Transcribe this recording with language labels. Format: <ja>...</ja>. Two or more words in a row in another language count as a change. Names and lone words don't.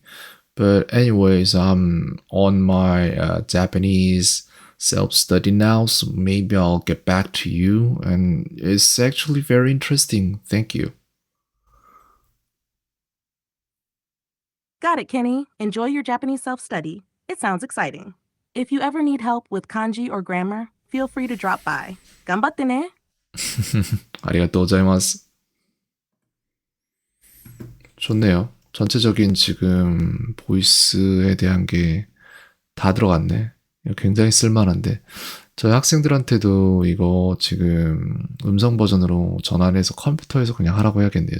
<en>But anyways, I'm on my Japanese self-study now, so maybe I'll get back to you. And it's actually very interesting. Thank you. Got it, Kenny. Enjoy your Japanese self-study. It sounds exciting. If you ever need help with kanji or grammar, feel free to drop by.</en> <ja>頑張ってね! ありがとうございます.</ja> <ko>좋네요. 전체적인 지금 보이스에 대한 게 다 들어갔네. 굉장히 쓸만한데. 저희 학생들한테도 이거 지금 음성 버전으로 전환해서 컴퓨터에서 그냥 하라고 해야겠네요.</ko>